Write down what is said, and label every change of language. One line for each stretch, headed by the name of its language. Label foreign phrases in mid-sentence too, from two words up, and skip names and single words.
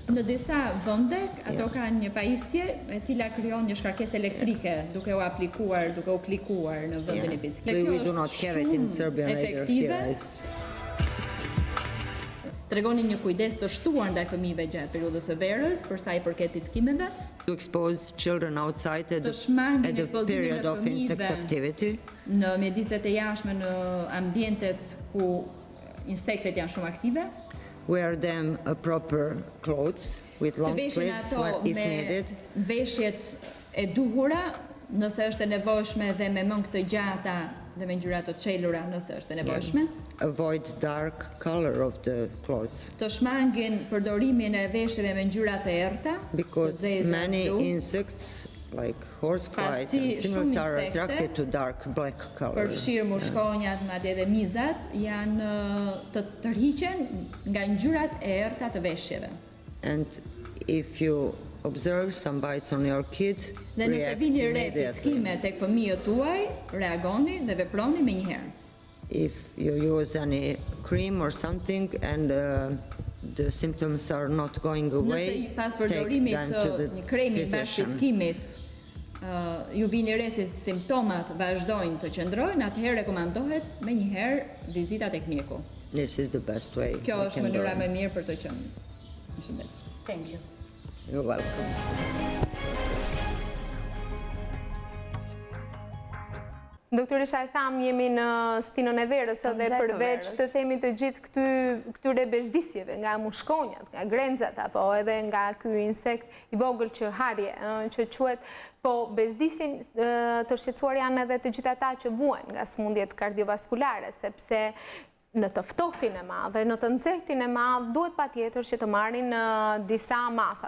Albanian: Në disa vende ato kanë një pajisje e cila krijon një shkarkesë elektrike duke u aplikuar, duke u klikuar në vendin e pickimit. Kjo është shumë efektive. Tregonin një kujdes të shtuar ndaj fëmijëve gjatë periudhës së verës për sa i përket pickimeve.
English: To expose children outside at the period of insect activity.
Albanian: Në mjediset e jashtme në ambientet ku insektet janë shumë aktive.
English: Wear them a proper clothes with long sleeves if needed.
Albanian: Veshjet e duhura nëse është e nevojshme dhe me mëngë të gjata dhe me ngjyra të çelura nëse është e nevojshme.
English: Avoid dark color of the clothes.
Albanian: Të shmangin përdorimin e veshjeve me ngjyra të errta,
English: because many insects like horseflies and similars are attracted to dark black color.
Albanian: Përfshirë mushkonjat, madje edhe mizat janë të tërhiqen nga ngjyrat e errta të veshjeve.
English: And if you observe some bites on your kid,
Albanian: dhe nëse vini re pickime tek fëmijët tuaj, reagoni dhe veproni menjëherë.
English: If you use any cream or something and the symptoms are not going away,
Albanian: nëse pas përdorimit të një kremi pas pickimit ju vini re se simptomat vazhdojnë të qëndrojnë, atëherë rekomandohet menjëherë vizita tek mjeku.
English: This is the best way.
Albanian: Kjo është mënyra më e mirë për të qenë në shëndet.
English: Thank you. You're welcome.
Albanian: Doktoresha, e tham, jemi në stinën e verës dhe përveç të themi të gjithë këtyre bezdisjeve, nga mushkonjat, nga grenzat, apo edhe nga ky insekt i vogël që harje, që quhet, po bezdisjen të shqetësuar janë edhe të gjithë ata që vuajnë nga sëmundjet kardiovaskulare, sepse në të ftohtin e madh dhe në të nxehtin e madh duhet patjetër që të marrin disa masa.